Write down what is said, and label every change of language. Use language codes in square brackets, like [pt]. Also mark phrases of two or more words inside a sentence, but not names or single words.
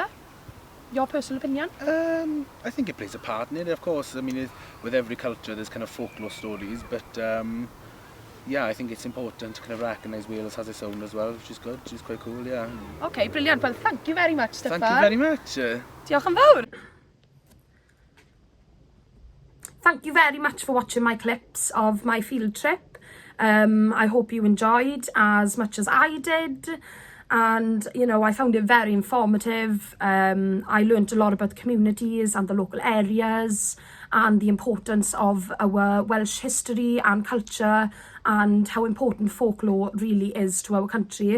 [en] Your personal opinion? I think it plays a part in it, of course. I mean, with every culture there's kind of folklore stories, but yeah, I think it's important to kind of recognise Wales has its own as well, which is good, which is quite cool, yeah. Okay, brilliant. Well, thank you very much, Steffan. Thank you very much. [cy] Diolch yn fawr. [en] Thank you very much for watching my clips of my field trip. I hope you enjoyed as much as I did. And, you know, I found it very informative. I learnt a lot about the communities and the local areas and the importance of our Welsh history and culture and how important folklore really is to our country.